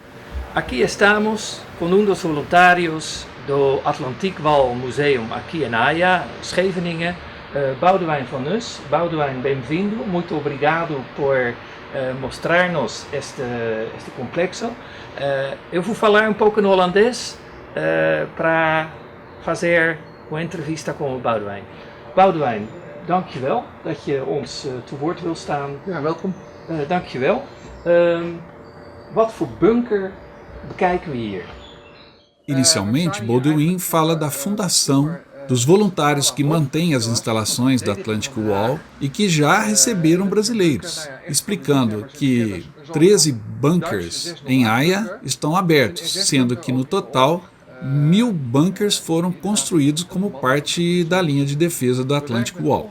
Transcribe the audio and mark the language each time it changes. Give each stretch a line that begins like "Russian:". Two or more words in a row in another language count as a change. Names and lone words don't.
Portuguese: Aqui estamos com um dos voluntários do Atlantic Wall Museum aqui em Haia, Scheveningen, Boudewijn van Nuys. Boudewijn, bem-vindo, muito obrigado por mostrar-nos este complexo. Eu vou falar um pouco no holandês para fazer uma entrevista com o Boudewijn.
Dutch: Boudewijn, dankjewel dat je ons te woord wil staan. Ja, welkom. Dankjewel. Wat voor bunker bekijken we hier?
Portuguese: Inicialmente, Boudewijn fala da fundação dos voluntários que mantêm as instalações da Atlantic Wall e que já receberam brasileiros, explicando que 13 bunkers em Haia estão abertos, sendo que no total 1000 bunkers foram construídos como parte da linha de defesa do Atlantic Wall.